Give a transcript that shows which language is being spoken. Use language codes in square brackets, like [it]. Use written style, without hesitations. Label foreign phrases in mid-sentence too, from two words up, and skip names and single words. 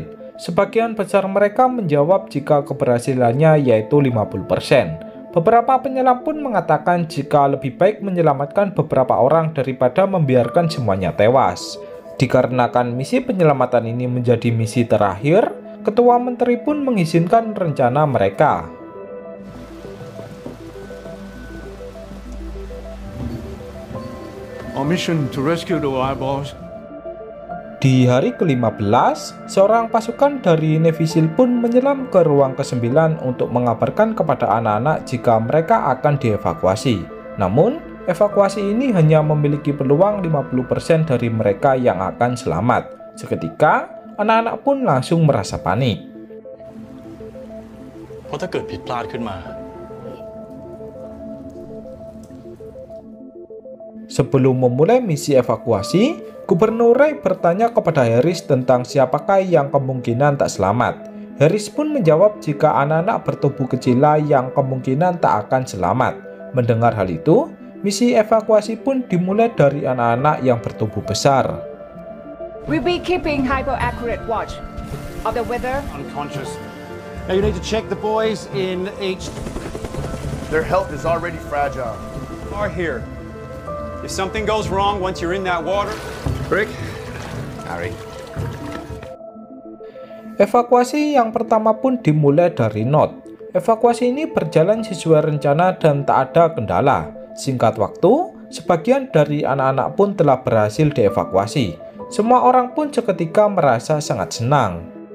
[id] Sebagian besar mereka menjawab jika keberhasilannya yaitu 50%. beberapa penyelam pun mengatakan jika lebih baik menyelamatkan beberapa orang daripada membiarkan semuanya tewas. Dikarenakan misi penyelamatan ini menjadi misi terakhir, Ketua Menteri pun mengizinkan rencana mereka. [en] Our mission to rescue the eyeballs. [id] Di hari ke-15, seorang pasukan dari Navy SEAL pun menyelam ke ruang ke-9 untuk mengabarkan kepada anak-anak jika mereka akan dievakuasi. Namun, evakuasi ini hanya memiliki peluang 50% dari mereka yang akan selamat. Seketika, anak-anak pun langsung merasa panik. [th] เพราะถ้าเกิดผิดพลาดขึ้นมา [id] Sebelum memulai misi evakuasi, Gubernur Ray bertanya kepada Harris tentang siapakah yang kemungkinan tak selamat. Harris pun menjawab jika anak-anak bertubuh kecil yang kemungkinan tak akan selamat. Mendengar hal itu, misi evakuasi pun dimulai dari anak-anak yang bertubuh besar. [en] We'll be keeping hyper-accurate watch of the weather. Unconscious. Now you need to check the boys in each... Their health is already fragile. Are here. If something goes wrong once you're in that water... Rick? Harry. [id] Evakuasi yang pertama pun dimulai dari Not. Evakuasi ini berjalan sesuai rencana dan tak ada kendala. Singkat waktu, sebagian dari anak-anak pun telah berhasil dievakuasi. Semua orang pun seketika merasa sangat senang.